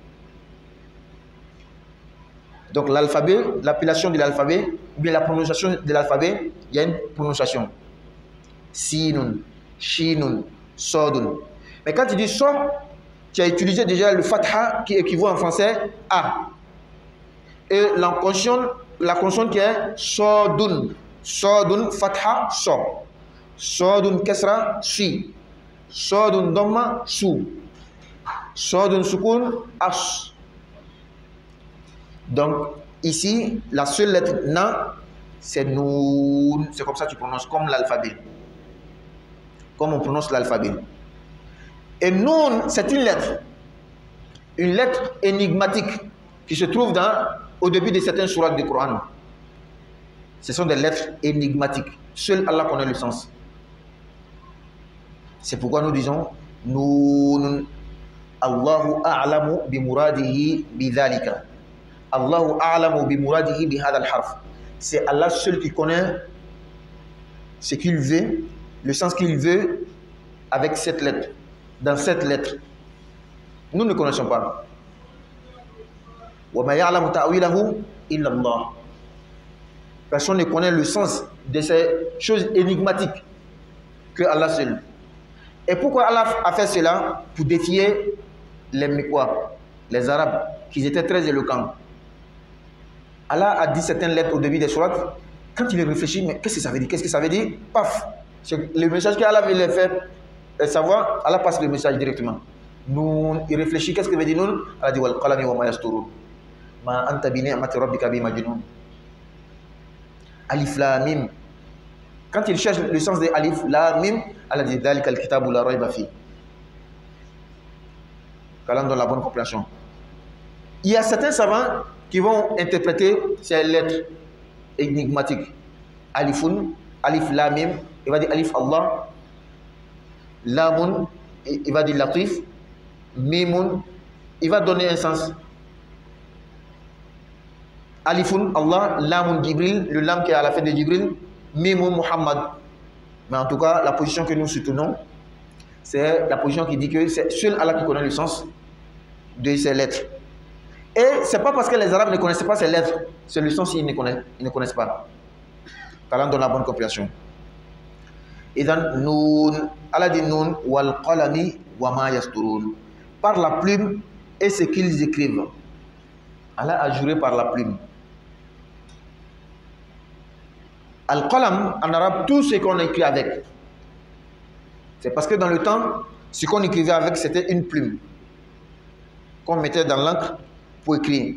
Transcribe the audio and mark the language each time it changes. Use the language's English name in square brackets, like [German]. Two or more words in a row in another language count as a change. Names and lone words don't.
[French] Donc l'alphabet, l'appellation de l'alphabet, ou bien la prononciation de l'alphabet, il y a une prononciation. [Arabic] سينٌ، شينٌ، صادٌ. [French] Mais quand tu dis so, tu as utilisé déjà le fatha qui équivaut en français A. Et la consonne qui est Sodun. [Arabic] صادٌ، فتحة، صَ. صادٌ، كسرة، صِ. Sodun, ضمة، صُ. صادٌ، سكون, as. [French] Donc, ici, la seule lettre na, c'est noun. C'est comme ça que tu prononces, comme l'alphabet. Comme on prononce l'alphabet. Et noun, c'est une lettre énigmatique qui se trouve au début de certaines sourates du Coran. Ce sont des lettres énigmatiques. Seul Allah connaît le sens. C'est pourquoi nous disons noun. [Arabic] الله أعلم بمراده بذلك. الله أعلم بمراده بهذا الحرف. [French] C'est Allah seul qui connaît ce qu'il veut, le sens qu'il veut avec cette lettre, dans cette lettre. Nous ne connaissons pas. [Arabic] وما يعلم تأويله إلا الله. [French] Personne ne connaît le sens de ces choses énigmatiques que Allah seul. Et pourquoi Allah a fait cela? Pour défier les Mécois, les Arabes, qui étaient très éloquents. Allah a dit certaines lettres au début des sourates. Quand il réfléchit, mais qu'est-ce que ça veut dire? Qu'est-ce que ça veut dire? Paf! Le message qu'Allah veut les faire savoir, Allah passe le message directement. Nous, il réfléchit, qu'est-ce que veut dire nous? Allah dit [Arabic] والقلم وما يسطرون. ما أنت بنعمة ربك بمجنون. ألف لام ميم. Quand il cherche le sens de ألف لام ميم, Allah dit ذلك الكتاب لا ريب في. [French] Qu'Allah donne la bonne compréhension. Il y a certains savants qui vont interpréter ces lettres énigmatiques. [Arabic] ألفٌ، ألف لام ميم, [French] il va dire alif Allah, lamun, il va dire latif, mimun, il va donner un sens. [Arabic] ألفٌ الله، لامٌ جبريل, [French] le lam qui est à la fin de Jibril, mimun Muhammad. Mais en tout cas, la position que nous soutenons, c'est la position qui dit que c'est seul Allah qui connaît le sens de ces lettres. Et ce n'est pas parce que les Arabes ne connaissaient pas ces lettres, c'est le sens qu'ils ne connaissent pas. Qu'Allah donne la bonne compréhension. Et dans Noun, Allah dit Noun, [Arabic] والقلم وما يسطرون. [French] Par la plume et ce qu'ils écrivent. Allah a juré par la plume. Al-qalam, en arabe, tout ce qu'on écrit avec. C'est parce que dans le temps, ce qu'on écrivait avec, c'était une plume qu'on mettait dans l'encre pour écrire.